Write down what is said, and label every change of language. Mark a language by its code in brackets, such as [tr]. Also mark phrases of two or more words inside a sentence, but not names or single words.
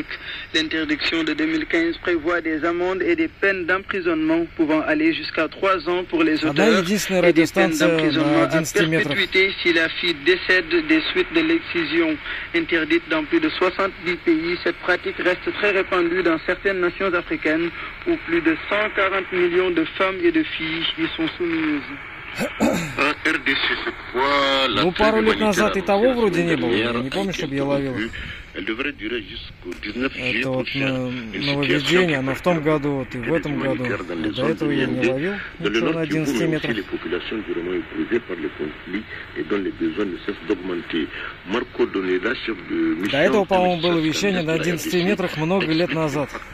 [fr] L'interdiction de 2015 prévoit des amendes et des peines d'emprisonnement pouvant aller jusqu'à 3 ans pour les auteurs et des peines d'emprisonnement à perpétuité si la fille décède des suites de l'excision. Interdite dans plus de 70 pays, cette pratique reste très répandue dans certaines nations africaines où plus de 140 millions de femmes et de filles y sont soumises. [ru] Ну, пару лет назад и того вроде не было. Я не помню, чтобы я ловил. Это вот нововведение, но в том году, вот и в этом году. До этого я не ловил ничего на 11 метрах. До этого, по-моему, было вещание на 11 метрах много лет назад.